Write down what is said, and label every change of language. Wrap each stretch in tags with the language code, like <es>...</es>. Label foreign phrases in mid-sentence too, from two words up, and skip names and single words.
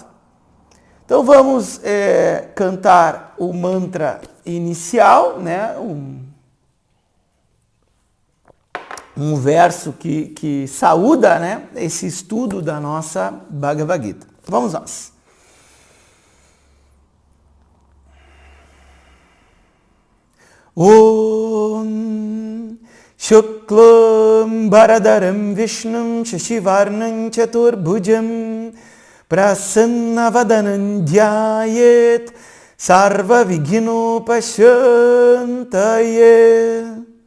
<pt>Então vamos cantar o mantra inicial, né? Um verso que saúda, né, esse estudo da nossa Bhagavad Gita. Vamos nós.</pt> <sa>Om Shuklam Bharadaram Vishnum Shashivarnam Chaturbhujam Prasannavadanam Dhyayet Sarva Vighinopasantaye.</sa>